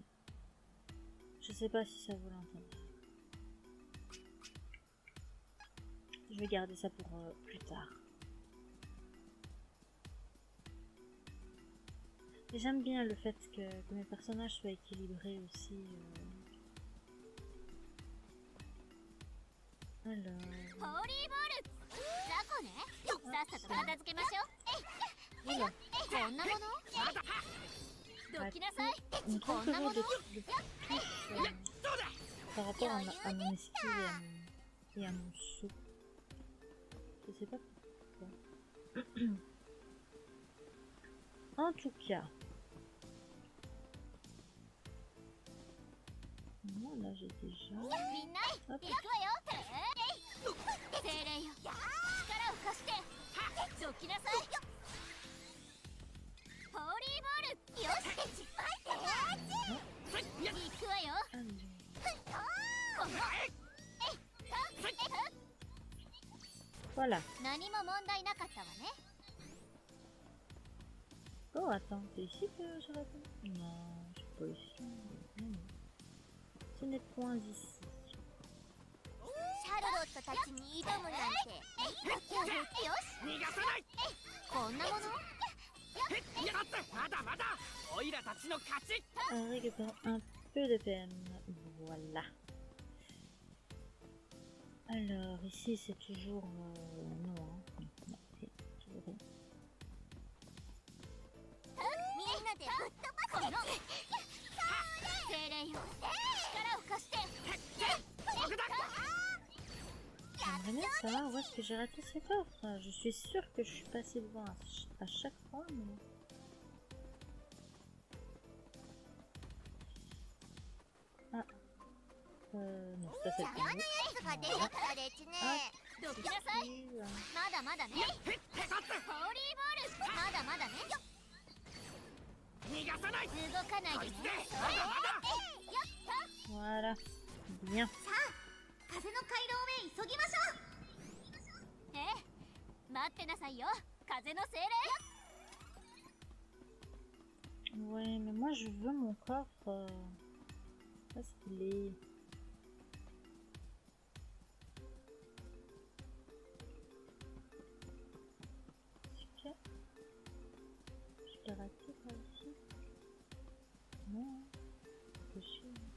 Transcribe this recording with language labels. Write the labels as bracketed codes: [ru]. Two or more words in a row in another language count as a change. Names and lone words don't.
[fr] Je sais pas si ça vaut l'intérêt. Je vais garder ça pour plus tard. Et j'aime bien le fait que mes personnages soient équilibrés aussi. Alors... [ja] ホーリーボール雑魚ねさっさと片付けましょう [fr] Voilà. [ja] こんなものどきなさい [fr] On me trompe toujours de plus par rapport à mon esquive et à mon saut. Je sais pas pourquoi. En tout cas. Moi là j'ai déjà... [ja] みんな行くわよ精霊よ力を貸してどきなさいホーリーボールよし行くわよ [fr] Voilà. [ja] 何も問題なかったわね [fr] Oh attends, c'est ici que je réponds? Non, c'est pas ici. Non, non. Ce n'est point ici. [ja] シャルロットたちに挑むなんてよし逃がさないこんなものいやだってまだまだオイラたちの勝ち [fr] Récupérons un peu de peine. Voilà. Alors, ici c'est toujours... non, hein. Non, c'est toujours rien. [ja] みんなでぶっ飛ばすの精霊よ力を貸して僕だ [fr] J'aimerais bien savoir où est-ce que j'ai raté ce coffre. Je suis sûre que je suis passée devant à chaque fois, mais... Ah. Non, ça c'est le premier. [ja] が出てきたですねどきなさい [fr] Ici, [ja] まだまだねホーリーボールまだまだね逃がさない動かないでねまだまだ [fr] Voilà. Bien. [ja] 風の回廊へ急ぎましょうええ待ってなさいよ風の精霊 [fr] Ouais, mais moi je veux mon coffre. Où est-ce qu'il est? Ok. Je l'ai raté par ici. Non. C'est chiant.